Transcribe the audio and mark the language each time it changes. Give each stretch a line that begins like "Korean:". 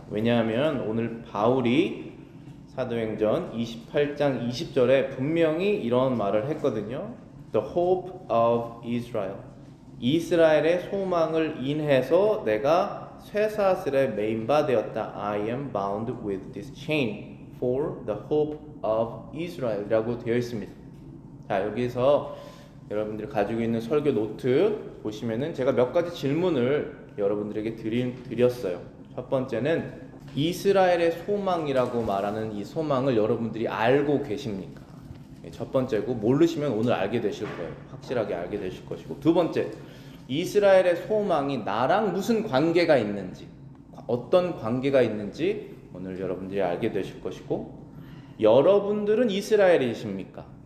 Korean: 왜냐하면 오늘 바울이 사도행전 28장 20절에 분명히 이런 말을 했거든요.
English: The hope of Israel.
Korean: 이스라엘의 소망을 인해서 내가 쇠사슬에 매인 바 되었다.
English: I am bound with this chain for the hope of Israel
Korean: 이라고 되어 있습니다. 자, 여기서 여러분들이 가지고 있는 설교 노트 보시면은 제가 몇 가지 질문을 여러분들에게 드렸어요. 첫 번째는 이스라엘의 소망이라고 말하는 이 소망을 여러분들이 알고 계십니까? 첫 번째고, 모르시면 오늘 알게 되실 거예요. 확실하게 알게 되실 것이고, 두 번째, 이스라엘의 소망이 나랑 무슨 관계가 있는지, 어떤 관계가 있는지 오늘 여러분들이 알게 되실 것이고, 여러분들은 이스라엘이십니까?